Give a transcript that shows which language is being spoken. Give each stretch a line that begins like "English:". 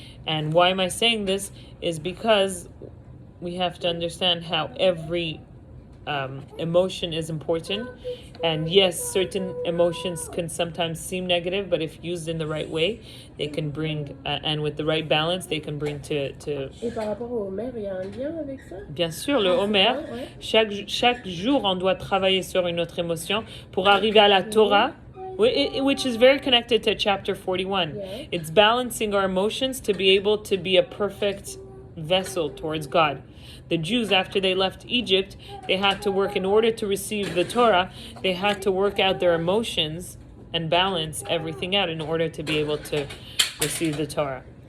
English: And why am I saying this is because we have to understand how every emotion is important. And yes, certain emotions can sometimes seem negative, but if used in the right way, they can bring, and with the right balance, they can bring to...
French: Et par rapport au Homer, il y a un lien avec ça? Bien sûr, le Homer, Ouais. chaque jour, on doit travailler sur une autre émotion pour arriver à la Torah,
English: which is very connected to chapter 41. Yeah. It's balancing our emotions to be able to be a perfect vessel towards God. The Jews, after they left Egypt, they had to work, in order to receive the Torah, they had to work out their emotions and balance everything out in order to be able to receive the Torah.